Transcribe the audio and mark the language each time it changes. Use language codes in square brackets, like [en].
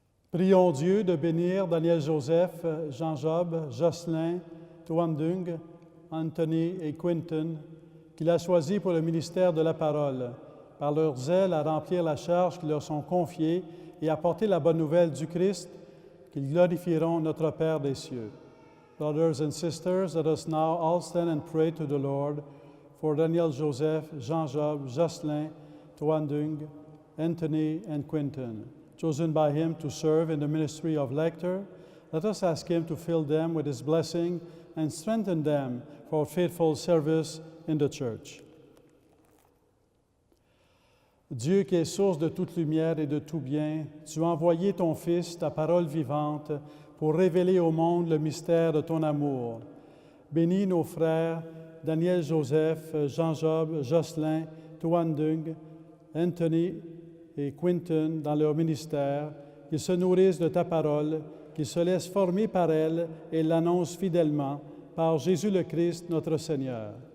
[fr] Prions Dieu de bénir Daniel Joseph, Jean-Job, Jocelyn, Tuan Dung, Anthony et Quentin, qu'il a choisis pour le ministère de la parole, par leur zèle à remplir la charge qui leur sont confiées et à porter la bonne nouvelle du Christ, qu'ils glorifieront notre Père des cieux. [en] Brothers and sisters, let us now all stand and pray to the Lord for Daniel Joseph, Jean-Job, Jocelyn, Tuan Dung, Anthony, and Quentin, chosen by him to serve in the ministry of lector. Let us ask him to fill them with his blessing and strengthen them for faithful service in the church. [fr] Dieu qui est source de toute lumière et de tout bien, tu as envoyé ton Fils, ta parole vivante, pour révéler au monde le mystère de ton amour. Bénis nos frères Daniel Joseph, Jean-Job, Jocelyn, Tuan Dung, Anthony et Quentin dans leur ministère, qu'ils se nourrissent de ta parole, qu'ils se laissent former par elle et l'annoncent fidèlement par Jésus le Christ, notre Seigneur.